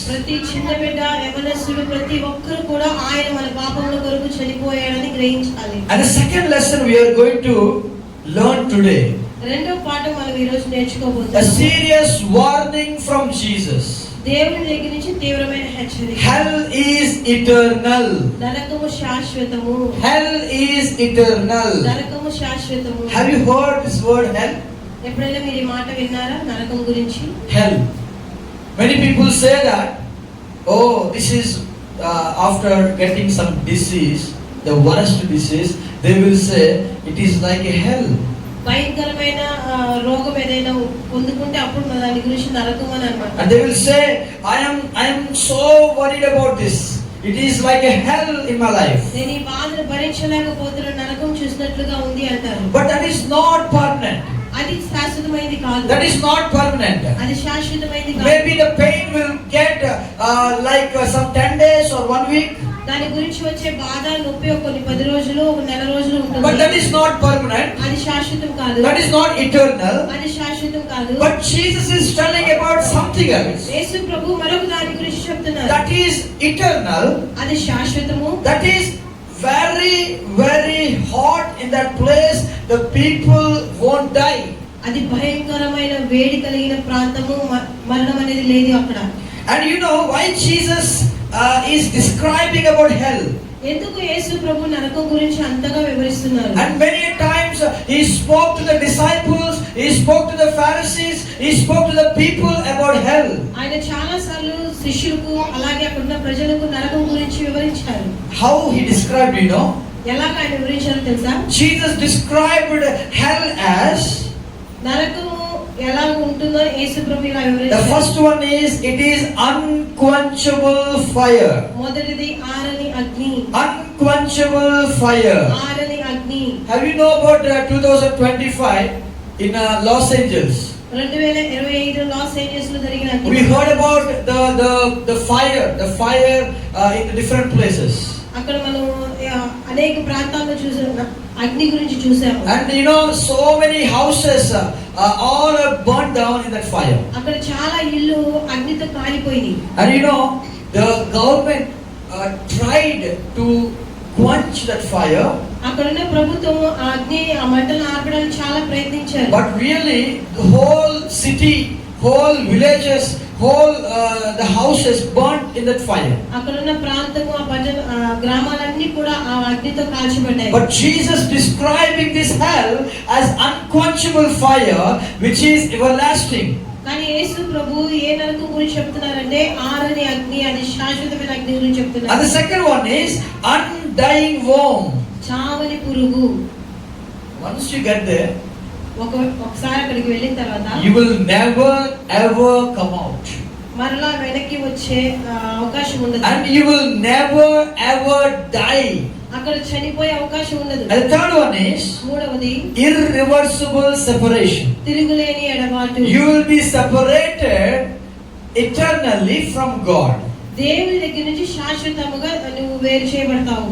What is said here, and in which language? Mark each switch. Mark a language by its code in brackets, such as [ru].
[te] ప్రతి చిన్న బిడ్డ, యవనస్తుడు, ప్రతి ఒక్కరు కూడా ఆయన మన పాపముల కొరకు చనిపోయాడని గ్రహించాలి. [en] And the second lesson we are going to learn today, [te] రెండో పాఠం మనం ఈ రోజు నేర్చుకోబోతున్నాం. [en] a serious warning from Jesus. [te] దేవుని దగ్గర నుంచి తీవ్రమైన హెచ్చరిక. [en] Hell is eternal. [te] నరకము శాశ్వతము. [en] Hell is eternal. [te] నరకము శాశ్వతము. [en] Have you heard this word hell? [te] ఎప్పుడైనా మీరు ఈ మాట విన్నారా నరకం గురించి? [en] Hell. Many people say that, oh, this is after getting some disease, the worst disease, they will say it is like a hell. [te] భయంకరమైన రోగం ఏదైనా పొందుకుంటే అప్పుడు దాని గురించి నరకం అని అన్నమాట. [en] And they will say, I am so worried about this. It is like a hell in my life. [te] నేను ఈ బాధను భరించలేకపోతున్నా, నరకం చూసినట్లుగా ఉంది అంటారు. [en] But that is not permanent. [te] అది శాశ్వతమైనది కాదు. [en] That is not permanent. [te] అది శాశ్వతమైనది కాదు. [en] Maybe the pain will get like some 10 days or or 1 week. [te] దాని గురించి వచ్చే బాధ నొప్పి కొన్ని 10 రోజులు ఒక నెల రోజులు [en] But [te] ఉంటుంది. [en] that is not permanent. [te] అది శాశ్వతం కాదు. [en] That is not eternal. [te] అది శాశ్వతం కాదు. [en] But Jesus is telling about something else. [te] యేసు ప్రభు మరొక దాని గురించి చెప్తున్నారు. [en] That is eternal. [te] అది శాశ్వతము. [en] That is very, very hot in that place. The people won't die. [te] అది భయంకరమైన వేడి కలిగిన ప్రాంతము, మరణం అనేది లేదు అక్కడ. [en] And you know why Jesus is describing about hell. [te] ఎందుకు యేసు ప్రభు నరకం గురించి అంతగా వివరిస్తున్నారు? [en] And many times he spoke to the disciples, he spoke to the Pharisees, he spoke to the people about hell. [te] ఆయన చాలా సార్లు శిష్యులకు అలాగే అక్కడ ఉన్న ప్రజలకు నరకం గురించి వివరించారు. [en] How he described, you know? [te] ఎలా ఆయన వివరించారో తెలుసా? [en] Jesus described hell as, [te] నరకము ఎలా ఉంటుందో యేసు ప్రభు ఇలా [en] the [te] వివరించారు. [en] first one is, it is unquenchable fire. [te] మొదటిది ఆరని అగ్ని. [en] Unquenchable fire. [te] ఆరని అగ్ని. [en] Have you know about 2025 in Los Angeles? [te] 2025 Los Angeles లో జరిగిన అగ్ని. [en] We heard about the fire in the different places. [te] అక్కడ మనం అనేక ప్రాంతాల్లో చూసాం, అగ్ని గురించి చూసాము. [en] And you know, so many houses all are burned down in that fire. [te] అక్కడ చాలా ఇల్లు అగ్నితో కాలిపోయినాయి. [en] And you know, the government tried to quench that fire. [te] అక్కడ ఉన్న ప్రభుత్వం ఆ అగ్ని ఆ మంటను ఆర్పడానికి చాలా ప్రయత్నించారు. [en] But really, the whole city, whole villages, whole the houses burnt in that fire. [te] అక్కడ ఉన్న ప్రాంతము ఆ గ్రామాలన్నీ కూడా ఆ అగ్నితో కాల్చబడ్డాయి. [en] But Jesus describing this hell as unquenchable fire, which is everlasting. [te] కానీ యేసు ప్రభు ఏ నరకం గురించి చెప్తున్నారంటే ఆరని అగ్ని, అది శాశ్వతమైన అగ్ని గురించి చెప్తున్నారు. [en] And the second one is undying worm. [te] చావని పురుగు. [en] Once you get there, [te] ఒకసారి అక్కడికి వెళ్ళిన తర్వాత [en] you will never ever come out. [te] మరలా వెనక్కి వచ్చే అవకాశం ఉండదు. [en] And you will never ever die. [te] అక్కడ చనిపోయే అవకాశం ఉండదు. [en] And the third one is [te] మూడవది [en] irreversible separation. [te] తిరుగులేని ఎడబాటు. [en] You will be separated eternally from God. [te] దేవుని దగ్గర నుంచి శాశ్వతముగా నువ్వు వేరు చేయబడతావు.